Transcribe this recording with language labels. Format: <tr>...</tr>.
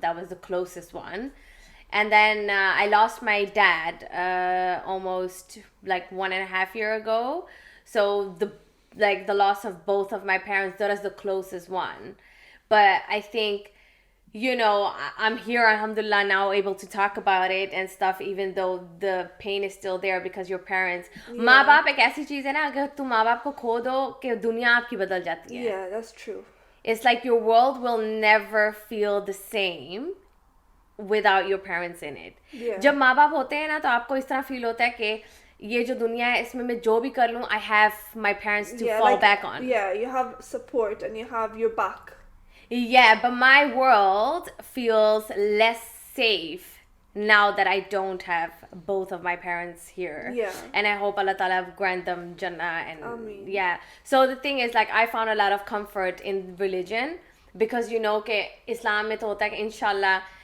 <en>That was the closest one. And then I lost my dad almost like 1.5 years ago. So the loss of both of my parents, that is the closest one. But I think, you know, I'm here, alhamdulillah, now able to talk about it and stuff, even though the pain is still there because your parents.</en> <hi>माँ बाप एक ऐसी चीज़ है ना, अगर तुम माँ बाप को खो दो कि दुनिया आपकी बदल जाती है.</hi> <en>Yeah, that's true. It's like your world will never feel the same without your parents in it. Yeah.</en> <hi>जब माँ बाप होते हैं ना, तो आपको इस तरह फील होता है कि ये जो दुनिया है इसमें मैं जो भी कर लूँ,</hi> <en>I have my parents to fall back on. Yeah, you have support and you have your back. Yeah, but my world feels less safe now that I don't have both of my parents here. Yeah. And I hope Allah Ta'ala grant them Jannah. And Ameen. Yeah. So the thing is, like, I found a lot of comfort in religion because, you know,</en> <hi>कि Islam में तो होता है कि</hi> <en>inshallah</en>